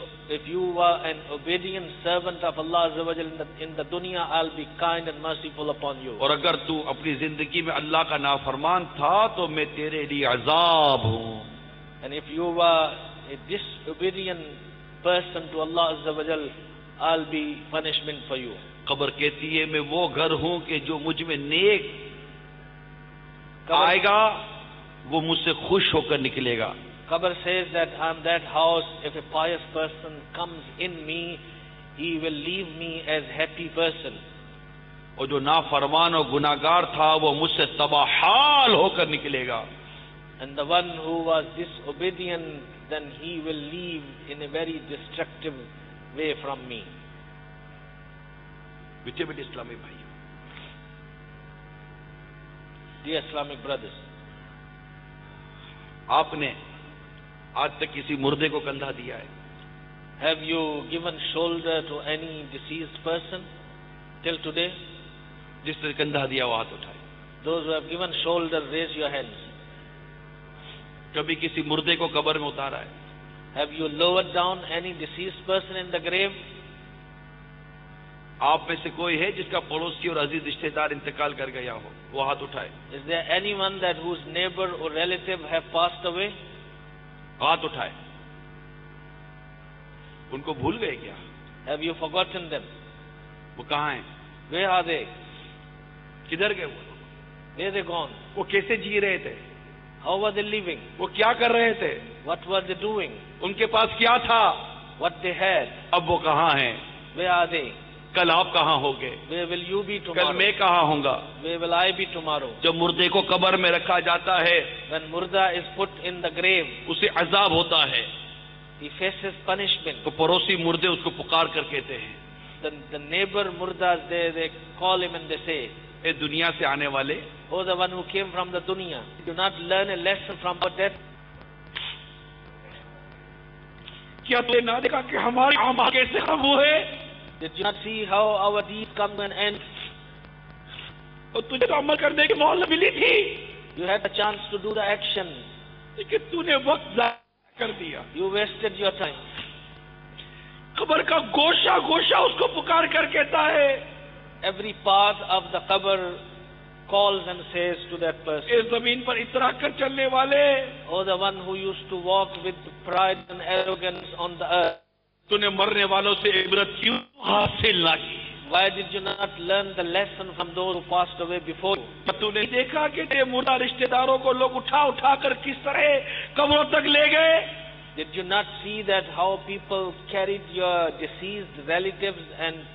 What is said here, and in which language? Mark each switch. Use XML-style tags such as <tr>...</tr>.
<en>if you were an obedient servant of Allah Azza wa Jal in the dunya, I'll be kind and merciful upon you.</en> <hi>और अगर तू अपनी जिंदगी में अल्लाह का नाफरमान था तो मैं तेरे लिए अजाब हूं।</hi> <en>And if you were a disobedient person to Allah Azza wa Jal, I'll be punishment for you.</en> <hi>कब्र कहती है, मैं वो घर हूं कि जो मुझ में नेक</hi> <en>Qabr,</en> <hi>आएगा वो मुझसे खुश होकर निकलेगा।</hi> <en>Qabr says that I'm that house. If a pious person comes in me, he will leave me as happy person.</en> <hi>और जो नाफरमान और गुनाहगार था वो मुझसे तबाहाल होकर निकलेगा।</hi> <en>And the one who was disobedient, then he will leave in a very destructive way from me.</en> <hi>मीठे मीठे इस्लामी भाई,</hi> <en>Dear Islamic brothers,</en> <hi>आपने आज तक किसी मुर्दे को कंधा दिया है?</hi> <en>have you given shoulder to any deceased person till today?</en> <hi>जिसने कंधा दिया वो हाथ उठाए।</hi> <en>Those who have given shoulder, raise your hands.</en> <hi>कभी किसी मुर्दे को कब्र में उतारा है?</hi> <en>Have you lowered down any deceased person in the grave?</en> <hi>आप में से कोई है जिसका पड़ोसी और अजीज रिश्तेदार इंतकाल कर गया हो? वो हाथ उठाए।</hi> <en>Is there anyone that whose neighbor or relative have passed away?</en> <hi>हाथ उठाए। उनको भूल गए क्या?</hi> <en>Have you forgotten them?</en> <hi>वो कहाँ हैं?</hi> <en>Where are they?</en> <hi>किधर गए वो?</hi> <en>Where are they gone?</en> <hi>वो कैसे जी रहे थे?</hi> <en>How were they living?</en> <hi>वो क्या कर रहे थे?</hi> <en>What were they doing?</en> <hi>उनके पास क्या था?</hi> <en>What they had?</en> <hi>अब वो कहाँ हैं?</hi> <en>Where are they?</en> <hi>कल आप कहाँ होगे?</hi> <en>Where will you be</en> <hi>कल</hi> <en>tomorrow?</en> <hi>मैं कहाँ होऊंगा?</hi> <en>Where will I be tomorrow?</en> <hi>जब मुर्दे को कब्र में रखा जाता है</hi> <en>When murda is put in the grave,</en> <hi>उसे अजाब होता है,</hi> <en>he faces punishment.</en> <hi>तो पड़ोसी मुर्दे उसको पुकार कर कहते हैं,</hi> <en>The neighbor murdas, they call him and they say,</en> <hi>ए दुनिया से आने वाले,</hi> <en>oh, the one who came from the dunya, do not learn a lesson from our death.</en> <hi>क्या तुमने ना देखा कि हमारे अमाल कैसे कम हुए?</hi> <en>Did you not see how our deeds come to an end?</en> <hi>और तुझे तो अमल करने की मोहलत मिली थी,</hi> <en>You had a chance to do the action.</en> <hi>लेकिन तूने वक्त ज़ाया कर दिया।</hi> <en>You wasted your time.</en> <hi>कब्र का गोशा गोशा उसको पुकार कर कहता है,</hi> <en>Every part of the qabr calls and says to that person,</en> <hi>इस जमीन पर इतरा कर चलने वाले,</hi> <en>oh, the one who used to walk with pride and arrogance on the earth,</en> <hi>तूने मरने वालों से इबरत क्यों हासिल ना की?</hi> <en>why did you not learn the lesson from those who passed away before you?</en> <hi>तूने देखा कि तेरे मुर्दा रिश्तेदारों को लोग उठा उठा कर किस तरह कब्रों तक ले गए?</hi> <en>Did you not see that how people carried your deceased relatives and</en>